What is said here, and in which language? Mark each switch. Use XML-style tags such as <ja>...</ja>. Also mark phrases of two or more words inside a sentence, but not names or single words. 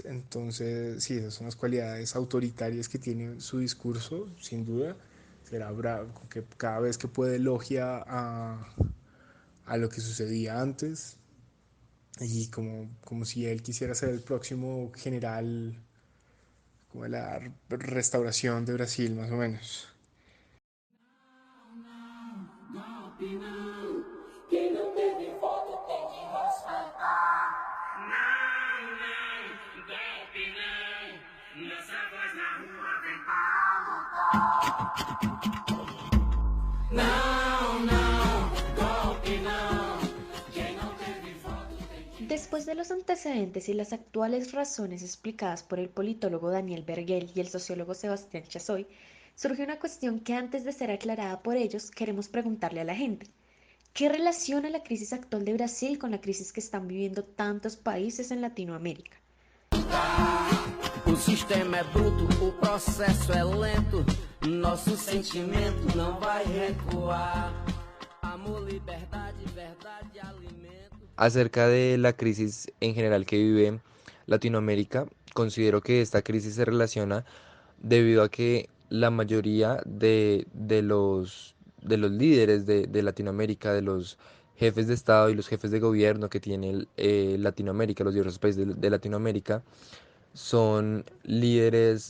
<es>Entonces, sí, esas son las cualidades autoritarias que tiene su discurso, sin duda. Será bravo, que cada vez que puede elogia a lo que sucedía antes y como si él quisiera ser el próximo general, como de la restauración de Brasil, más o menos.</es> <pt>Quem não teve voto tem que respeitar. Não, golpe não. Nossa voz na rua vem pra lutar. Não, golpe não. Quem não teve voto tem que...</pt> <es>Después de los antecedentes y las actuales razones explicadas por el politólogo Daniel Bergel y el sociólogo Sebastián Chassoy, surge una cuestión que antes de ser aclarada por ellos queremos preguntarle a la gente. ¿Qué relaciona la crisis actual de Brasil con la crisis que están viviendo tantos países en Latinoamérica?</es> <pt>O sistema é bruto, o processo é lento. Nosso sentimento não vai recuar. Amor, liberdade, verdade, alimento.</pt> <es>Acerca de la crisis en general que vive Latinoamérica, considero que esta crisis se relaciona debido a que la mayoría de los líderes de Latinoamérica, de los jefes de Estado y los jefes de gobierno que tiene Latinoamérica, los diversos países de Latinoamérica, son líderes</es>